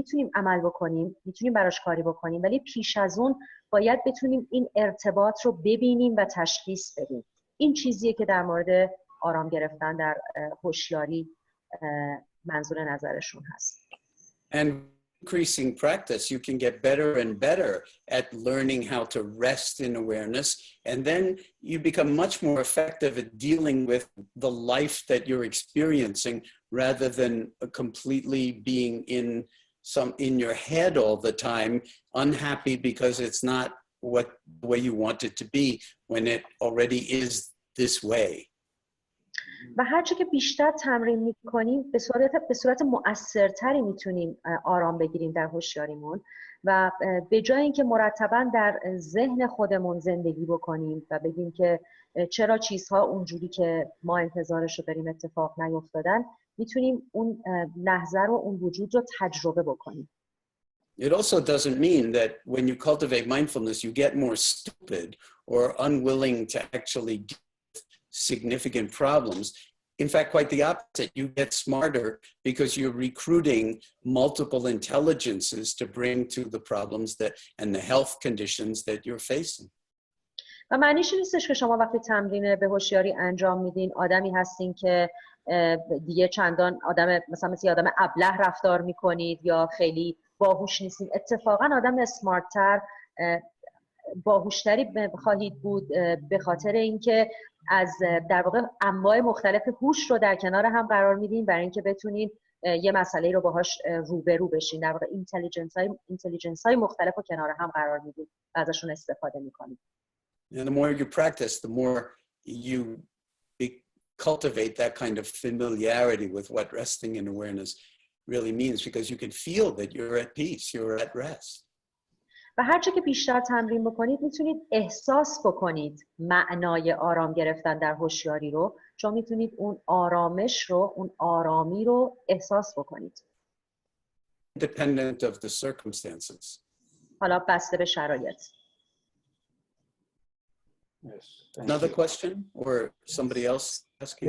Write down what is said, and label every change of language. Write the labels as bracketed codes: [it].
[fa] میتونیم عمل بکنیم، میتونیم براش کاری بکنیم، ولی پیش از اون باید بتونیم این ارتباط رو ببینیم و تشخیص بدیم. این چیزیه که در مورد آرام گرفتن در هوشیاری منظور نظرشون هست. [en] And increasing practice, you can get better and better at learning how to rest in awareness, and then you become much more effective at dealing with the life that you're experiencing rather than completely being in your head all the time, unhappy because it's not the way you want it to be when it already is this way. [fa] و هرچه که بیشتر تمرین میکنیم به صورت مؤثرتری میتونیم آرام بگیریم در هوشیاریمون و به جای اینکه مرتباً در ذهن خودمون زندگی بکنیم و بگیم که چرا چیزها اونجوری که ما انتظارش رو داریم اتفاق نیفتادن، میتونیم اون لحظه رو، اون وجود رو تجربه بکنیم. [en] It also doesn't mean that when you cultivate mindfulness, you get more stupid or unwilling to actually deal with significant problems. In fact, quite the opposite. You get smarter because you're recruiting multiple intelligences to bring to the problems and the health conditions that you're facing. [fa] و معنیش نیستش که شما وقتی تمرین به هوشیاری انجام میدین آدمی هستین که دیگه چندان مثل آدم ابله رفتار میکنید یا خیلی باهوش نیستین. اتفاقا آدم اسمارت‌تر، باهوشتری خواهید بود به خاطر اینکه از در واقع انواع مختلف هوش رو در کنار هم قرار میدین برای اینکه بتونین یه مسئله رو باهاش روبرو بشین. در واقع اینتلیجنس های مختلف رو کنار هم قرار میدین و ازشون استفاده میکنید. [en] And the more you practice, the more you cultivate that kind of familiarity with what resting in awareness really means, because you can feel that you're at peace, you're at rest. [fa] و هرچه که بیشتر تمرین بکنید میتونید احساس بکنید معنای آرام گرفتن در هوشیاری رو، چون میتونید اون آرامش رو، اون آرامی رو احساس بکنید. [en] Independent of the circumstances. [fa] حالا بسته به شرایط. [en] Yes. Another question or somebody else asking?